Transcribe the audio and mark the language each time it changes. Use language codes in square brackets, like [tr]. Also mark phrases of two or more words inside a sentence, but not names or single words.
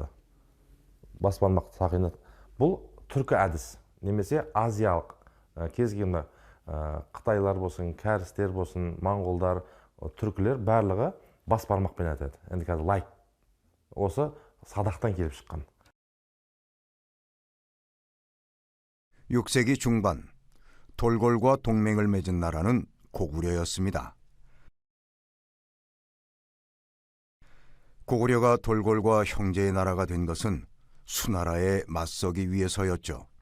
[kk] Бас бармақ сақина. Бұл түркі әдіс, немесе азиялық. Кез келген қытайлар болсын, кәрістер болсын, моңғолдар, түркілер барлығы бас бармақпен атады. Енді қазір лайк. Осы садақтан келіп шыққан. [ko] 6세기 중반, 돌골과 동맹을 맺은 나라는 고구려였습니다. 고구려가 돌골과 형제의 나라가 된 것은 수나라에 맞서기 위해서였죠.